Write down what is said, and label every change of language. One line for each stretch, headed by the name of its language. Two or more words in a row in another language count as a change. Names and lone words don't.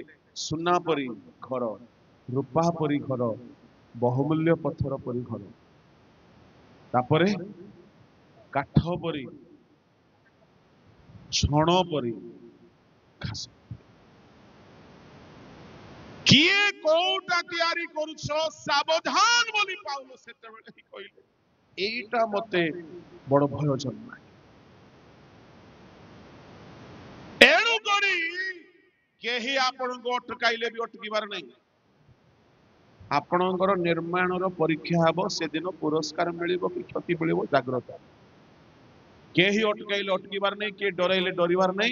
Odia: ସୁନା ପରି ଘର, ରୂପା ପରି ଘର, ବହୁମୂଲ୍ୟ ପଥର ପରି ଘର, ତାପରେ କାଠ ପରି, ଛଣ ପରି, ଘାସ। କିଏ କୋଉଟା ତିଆରି କରୁଛ ସାବଧାନ ବୋଲି ପାଉଲ ସେତେବେଳେ ହିଁ କହିଲେ। ଏଇଟା ମତେ ବଡ଼ ଭୟ ଜନ୍ମାଏ। ଏଣୁ କରି କେହି ଆପଣଙ୍କୁ ଅଟକାଇଲେ ବି ଅଟକିବାର ନାହିଁ। ଆପଣଙ୍କର ନିର୍ମାଣର ପରୀକ୍ଷା ହେବ, ସେଦିନ ପୁରସ୍କାର ମିଳିବ କି କ୍ଷତି ମିଳିବ ଜାଗ୍ରତ। କେହି ଅଟକାଇଲେ ଅଟକିବାର ନାହିଁ, କିଏ ଡରାଇଲେ ଡରିବାର ନାହିଁ।